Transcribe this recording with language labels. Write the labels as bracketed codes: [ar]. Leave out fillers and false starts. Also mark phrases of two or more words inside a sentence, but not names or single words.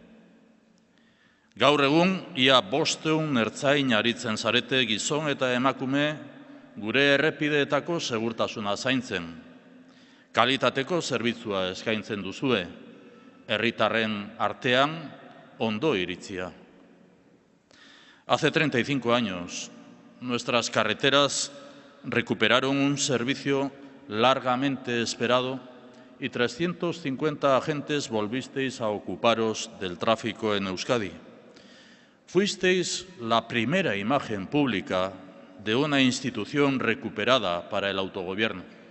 [eu] Gaur egun, ia 500 ertzain aritzen zarete gizon eta emakume gure errepideetako segurtasuna zaintzen. Kalitateko zerbitzua eskaintzen duzue, herritarren artean ondo iritzia. [es] Hace 35 años, nuestras carreteras recuperaron un servicio largamente esperado y 350 agentes volvisteis a ocuparos del tráfico en Euskadi. Fuisteis la primera imagen pública de una institución recuperada para el autogobierno.